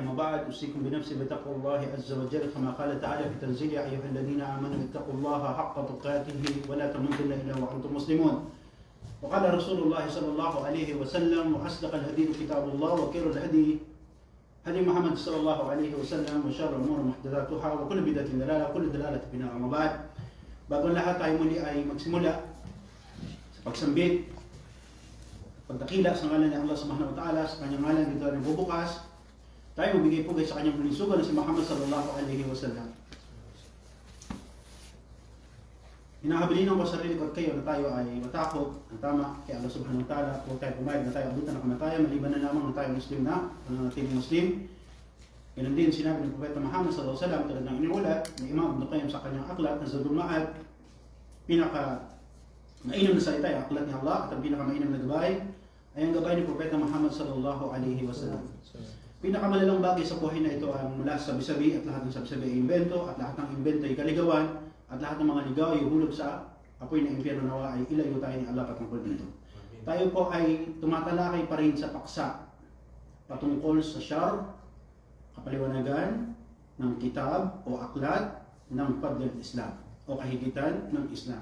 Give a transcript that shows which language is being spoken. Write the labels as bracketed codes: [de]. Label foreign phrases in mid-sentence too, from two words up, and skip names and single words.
[ar] أما بعد، أوصيكم بنفسي بتقوى الله عز وجل كما قال تعالى في تنزيل: يا أيها الذين آمنوا اتقوا الله حق تقاته ولا تموتن إلا وأنتم مسلمون. وقال رسول الله صلى الله عليه وسلم: وأصدق الهدي كتاب الله وخير الهدي هدي محمد صلى الله عليه وسلم وشر الأمور محدثاتها وكل بدعة ضلالة وكل ضلالة في النار. أما بعد, [tl] bago lahat tayo muli ay magsimula sa pagsambit, pagdakila sa ngalan ni Allah [ar] سبحانه وتعالى, [tl] sa kanyang ngalan dito na bubukas, tayo magbigay pugay sa kanyang pulisugan na si Muhammad [ar] صلى الله عليه وسلم. [tl] Hinahabilinan ko sa sarili ko at kayo na tayo ay matakot ang tama kay Allah [ar] سبحانه وتعالى. [tl] Huwag tayo pumayag na tayo abutan ng kamatayan, maliban na lamang na tayo Muslim na, nananatiling Muslim. Ganun din sinabi ng Propeta Muhammad [ar] صلى الله عليه وسلم, [tl] tulad ng iniulat ni Imam Ibn Qayyim sa kanyang aklat na Zadul Ma'ad, pinaka mainam na salita ay aklat ni Allah, at ang pinaka mainam na gabay ay ang gabay ni Propeta Muhammad [ar] صلى الله عليه وسلم. [tl] Pinakamalalang bagay sa buhay na ito ang mula sa sabi-sabi, at lahat ng sabi-sabi ay imbento, at lahat ng imbento ay kaligawan, at lahat ng mga ligaw ay hulog sa apoy ng impyerno. Nawa ay ilayo tayo ni Allah patungkol dito. Tayo po ay tumatalakay pa rin sa paksa patungkol sa syar, kapaliwanagan ng kitab o aklat ng Fadl Islam o kahigitan ng Islam.